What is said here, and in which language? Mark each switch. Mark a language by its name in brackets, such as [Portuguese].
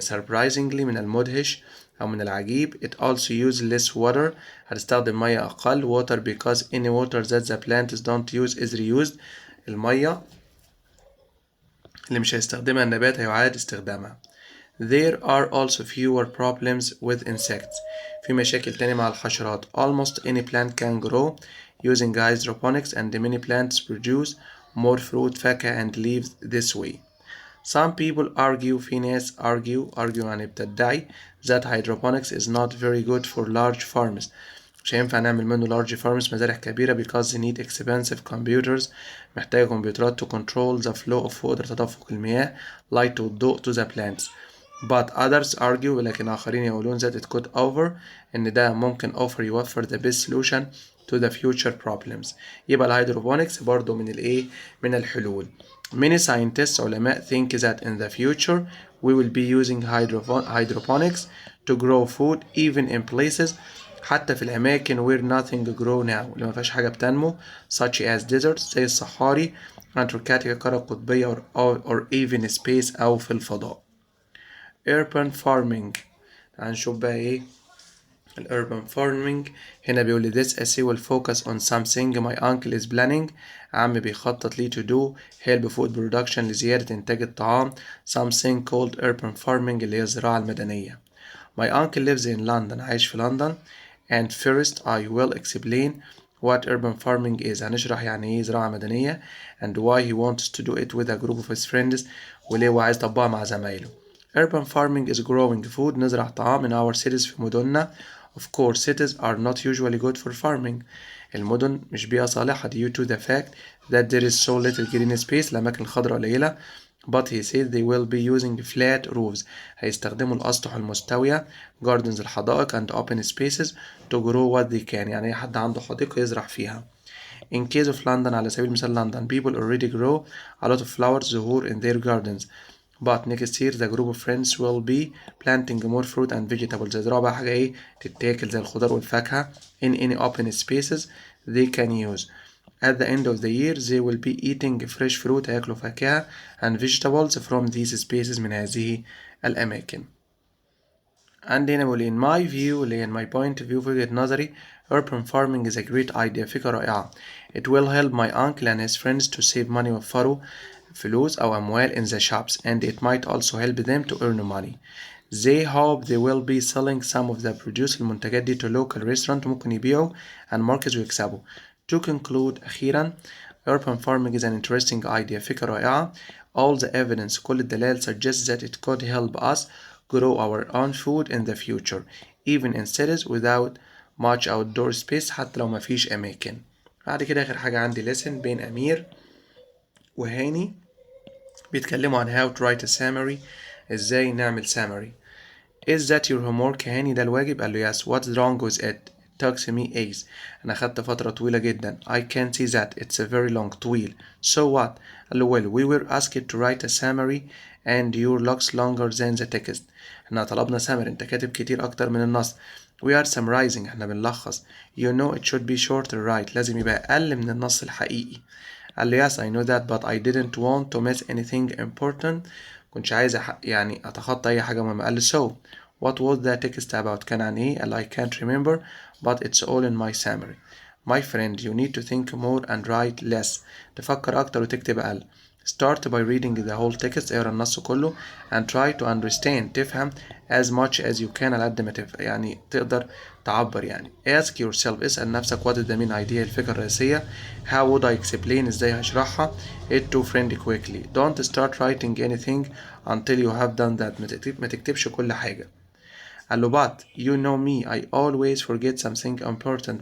[English] Surprisingly [Arabic] من المدهش أو من العجيب [English] it also use less water. [Arabic] هتستخدم مية أقل [English] water because any water that the plants don't use is reused. [Arabic] المية اللي مش هيستخدمها النبات هيعاد استخدامها. [English] There are also fewer problems with insects. [Arabic] في مشاكل تانية مع الحشرات. [English] Almost any plant can grow using hydroponics and many plants produce more fruit فاكهة and leaves this way. Some people argue [Arabic] في ناس [English] argue [Arabic] يعني بتدعي [English] that hydroponics is not very good for large farms. [Arabic] مش هينفع نعمل منه [English] large farms [Arabic] مزارع كبيرة [English] because they need expensive computers. [Arabic] محتاجة كمبيوترات [English] to control the flow of water [Arabic] تدفق المياه [English] light والضوء to the plants. But others argue [Arabic] ولكن آخرين يقولون [English] that it could offer [Arabic] إن ده ممكن [English] offer يوفر the best solution to the future problems. [Arabic] يبقى الهيدروبونكس برضو من الايه؟ من الحلول. [English] Many scientists علماء think that in the future we will be using hydroponics to grow food even in places [Arabic] حتى في الأماكن [English] where nothing grow now [Arabic] اللي ما فيهاش حاجة بتنمو [English] such as deserts [Arabic] زي الصحاري أنتاركتيكا القارة القطبية [English] or even space [Arabic] أو في الفضاء. [English] urban farming [Arabic] هنشوف بقى ايه [English] urban farming. [Arabic] هنا بيقول لي [English] this essay will focus on something my uncle is planning. [Arabic] عم بيخطط ليه [English] to do help food production [Arabic] لزيادة إنتاج الطعام [English] something called urban farming [Arabic] اللي هي الزراعة المدنية. [English] My uncle lives in London. [Arabic] عايش في لندن. [English] And first I will explain what urban farming is. [Arabic] هنشرح يعني ايه زراعة مدنية [English] and why he wants to do it with a group of his friends [Arabic] وليه هو عايز يطبقها مع زمايله. [English] Urban farming is growing food. [Arabic] نزرع طعام [English] in our cities [Arabic] في مدننا. [English] Of course cities are not usually good for farming. [Arabic] المدن مش بيئة صالحة [English] due to the fact that there is so little green space [Arabic] الأماكن الخضراء قليلة. [English] But he said they will be using flat roofs. [Arabic] هيستخدموا الأسطح المستوية [English] gardens الحدائق and open spaces to grow what they can. [Arabic] يعني أي حد عنده حديقة يزرع فيها. [English] In case of London [Arabic] على سبيل المثال لندن [English] people already grow a lot of flowers زهور in their gardens. But next year the group of friends will be planting more fruit and vegetables. [Arabic] يزرعوا بقى حاجة ايه تتاكل زي الخضار والفاكهة [English] in any open spaces they can use. At the end of the year they will be eating fresh fruit. [Arabic] هياكلوا فاكهة [English] and vegetables from these spaces [Arabic] من هذه الأماكن. عندنا بقول [English] in my view اللي in my point of view [Arabic] في وجهة نظري [English] urban farming is a great idea. [Arabic] فكرة رائعة. [English] It will help my uncle and his friends to save money [Arabic] وفروا فلوس أو أموال [English] in the shops and it might also help them to earn money. They hope they will be selling some of the produce [Arabic] المنتجات دي [English] to local restaurant [Arabic] ممكن يبيعوا [English] and markets ويكسبوا. To conclude أخيرا urban farming is an interesting idea. [Arabic] فكرة رائعة. [English] All the evidence [Arabic] كل الدلائل [English] suggests that it could help us grow our own food in the future even in cities without much outdoor space [Arabic] حتى لو مفيش أماكن. بعد كده آخر حاجة عندي lesson بين أمير وهاني بيتكلموا عن [English] how to write a summary. [Arabic] ازاي نعمل summary. [English] Is that your homework Hani [Arabic] ده الواجب؟ قال له [English] yes. What's wrong with it? It took me ages. [Arabic] أنا خدت فترة طويلة جدا. [English] I can see that. It's a very long طويل. So what? [Arabic] قال له [English] well we were asked to write a summary and your looks longer than the text. [Arabic] احنا طلبنا summary. انت كاتب كتير أكتر من النص. [English] We are summarizing. [Arabic] احنا بنلخص. [English] You know it should be shorter right. [Arabic] لازم يبقى أقل من النص الحقيقي. قال له [English] yes I know that but I didn't want to miss anything important. [Arabic] كنتش عايز يعني أتخطى أي حاجة مهمة. قال له [English] so what was the text about؟ [Arabic] كان عن إيه؟ قال له [English] I can't remember but it's all in my summary. My friend you need to think more and write less. [Arabic] تفكر أكتر وتكتب أقل. [English] Start by reading the whole text. [Arabic] اقرا النص كله [English] and try to understand. [Arabic] تفهم [English] as much as you can [Arabic] على قد ما يعني تقدر تعبر يعني. [English] Ask yourself. [Arabic] اسأل نفسك [English] what is the main idea [Arabic] الفكرة الرئيسية. [English] How would I explain؟ [Arabic] ازاي هشرحها. [English] It to friend quickly. Don't start writing anything until you have done that. [Arabic] ما تكتبش كل حاجة. قال له [English] but you know me I always forget something important.